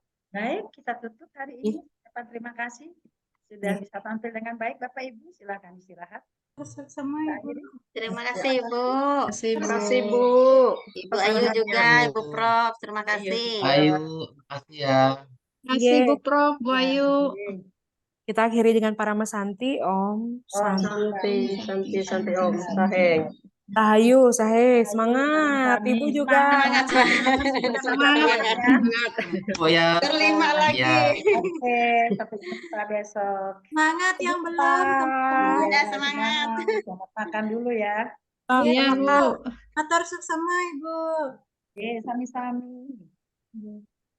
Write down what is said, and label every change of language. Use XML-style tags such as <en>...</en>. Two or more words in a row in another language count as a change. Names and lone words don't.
<id>Baik, kita tutup hari ini. Terima kasih sudah bisa tampil dengan baik Bapak Ibu. Silakan istirahat. Terima kasih Ibu. Terima kasih Bu. Ibu Ayu juga, Ibu Prof. Terima kasih. Ayu, makasih ya. Terima kasih Bu Prof, Bu Ayu. Kita akhiri dengan</id> <sa>para Santi, Om. Santi Om. Saheng.</sa> <id>Rahayu, Sahe, semangat. Ibu juga. Semangat. Bu ya. Terlima lagi. Ya. Oke, sampai jumpa besok. Semangat yang belum. Ya, Semangat. Selamat makan dulu ya. Iya Bu.</id> <ban>Atur suksema</ban> <id>Ibu. Oke, sami-sami.</id>